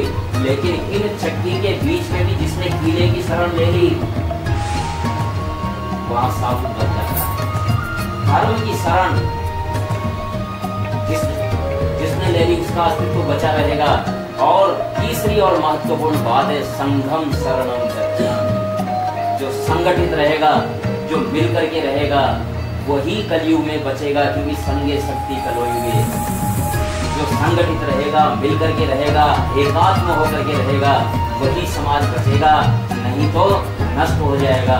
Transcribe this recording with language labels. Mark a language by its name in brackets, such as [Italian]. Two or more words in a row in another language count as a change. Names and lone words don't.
[Hindi] लेकिन इन चक्की के बीच में भी जिसने कीले की शरण ले ली, वहां साबित बच जाता है। धर्म की शरण जिसने ले ली उसका अस्तित्व बचा रहेगा। और तीसरी और महत्वपूर्ण बात है [Pali] संघम शरणम गच्छामि। [Hindi] जो संगठित रहेगा, जो मिल करके रहेगा, वही कलयुग में बचेगा, क्योंकि [Sanskrit] संगे शक्ति कलयुगे। [Hindi] जो संगठित रहेगा, मिल करके रहेगा, एकात्म होकर के रहेगा, वही समाज बचेगा, नहीं तो नष्ट हो जाएगा।